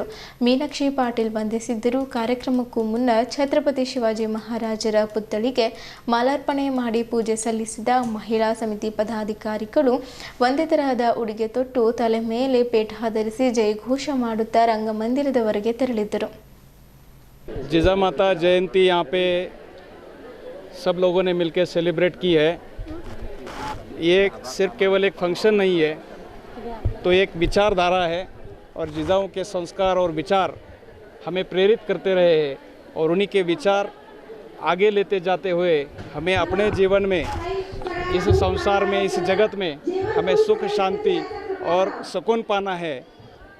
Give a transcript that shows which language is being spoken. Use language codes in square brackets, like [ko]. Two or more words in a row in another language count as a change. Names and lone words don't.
[kn] ಮೀನಾಕ್ಷಿ ಪಾಟೀಲ್ ವಂದಿಸಿದ್ದರು. ಕಾರ್ಯಕ್ರಮಕ್ಕೂ ಮುನ್ನ ಛತ್ರಪತಿ ಶಿವಾಜಿ ಮಹಾರಾಜರ ಪುತ್ಥಳಿಗೆ ಮಾಲಾರ್ಪಣೆ ಮಾಡಿ ಪೂಜೆ ಸಲ್ಲಿಸಿದ ಮಹಿಳಾ ಸಮಿತಿ ಪದಾಧಿಕಾರಿಗಳು ವಂದಿತರಾದ ಉಡುಗೆ ತೊಟ್ಟು ತಲೆ ಮೇಲೆ ಪೇಟ ಧರಿಸಿ ಜಯಘೋಷ ಮಾಡುತ್ತಾ ರಂಗಮಂದಿರದವರೆಗೆ ತೆರಳಿದ್ದರು. [hi] जीजा माता जयंती यहाँ पे सब लोगों ने मिलकर सेलिब्रेट की है. ये सिर्फ केवल एक फंक्शन नहीं है, तो एक विचारधारा है और जीजाओं के संस्कार और विचार हमें प्रेरित करते रहे हैं और उन्हीं के विचार आगे लेते जाते हुए हमें अपने जीवन में, इस संसार में, इस जगत में हमें सुख, शांति और सुकून पाना है.